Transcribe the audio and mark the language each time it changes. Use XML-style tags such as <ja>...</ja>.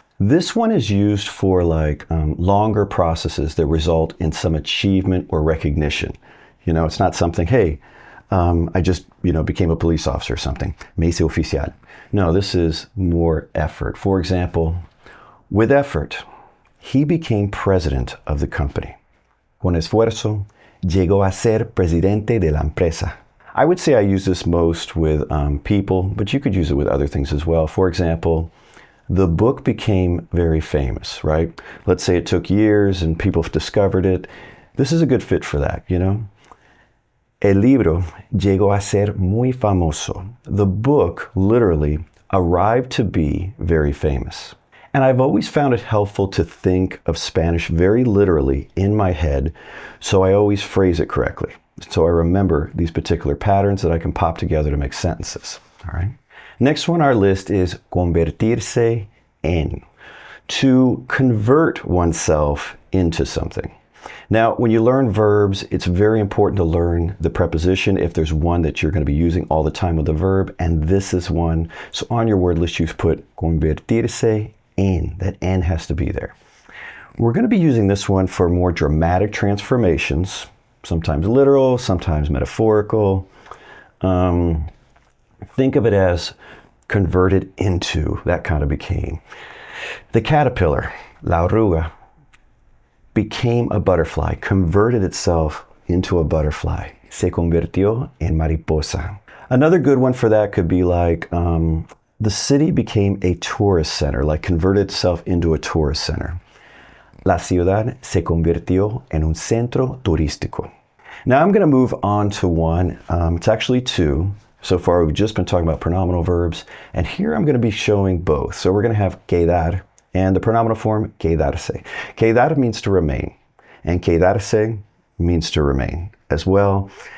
<en>This one is used for longer processes that result in some achievement or recognition. It's not something, hey, I just, became a police officer or something.</en> <es>Me hice oficial.</es> <en>No, this is more effort. For example, with effort, he became president of the company.</en> <es>Con esfuerzo, llegó a ser presidente de la empresa.</es> <en>I would say I use this most with people, but you could use it with other things as well. For example, the book became very famous, right? Let's say it took years and people discovered it. This is a good fit for that,</en> <es>El libro llegó a ser muy famoso.</es> <en>The book literally arrived to be very famous. And I've always found it helpful to think of Spanish very literally in my head, so I always phrase it correctly. So I remember these particular patterns that I can pop together to make sentences. All right. Next one on our list is convertirse en, to convert oneself into something. Now, when you learn verbs, it's very important to learn the preposition if there's one that you're going to be using all the time with the verb, and this is one. So on your word list, you've put convertirse en. That en has to be there. We're going to be using this one for more dramatic transformations, sometimes literal, sometimes metaphorical. Think of it as converted into, that kind of became. The caterpillar, la oruga, became a butterfly, converted itself into a butterfly.</en> <es>Se convirtió en mariposa.</es> <en>Another good one for that could be like, the city became a tourist center, like converted itself into a tourist center.</en> <es>La ciudad se convirtió en un centro turístico.</es> <en>Now I'm going to move on to one. It's actually two. So far we've just been talking about pronominal verbs, and here I'm going to be showing both. So we're going to have quedar and the pronominal form quedarse. Quedar means to remain, and quedarse means to remain as well.</en>